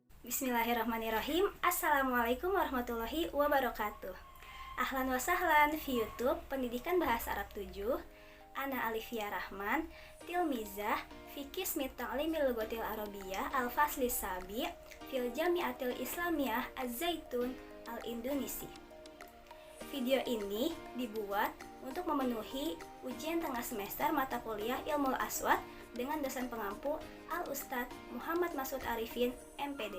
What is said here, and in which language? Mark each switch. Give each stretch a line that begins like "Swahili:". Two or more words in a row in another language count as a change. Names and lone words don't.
Arabic: بسم الله الرحمن الرحيم السلام عليكم ورحمة الله وبركاته. أهلا وسهلا
Indonesian: di YouTube Pendidikan Bahasa Arab 7.
Arabic: أنا ألفية رحمن تلميذة في قسم تعليم اللغة العربية الفصل السابع في الجامعة الإسلامية الزيتون الإندونيسي.
Indonesian: Video ini dibuat untuk memenuhi ujian tengah semester mata kuliah Ilmu Aswad dengan dosen pengampu Al-Ustadz Muhammad Masud Arifin, MPD.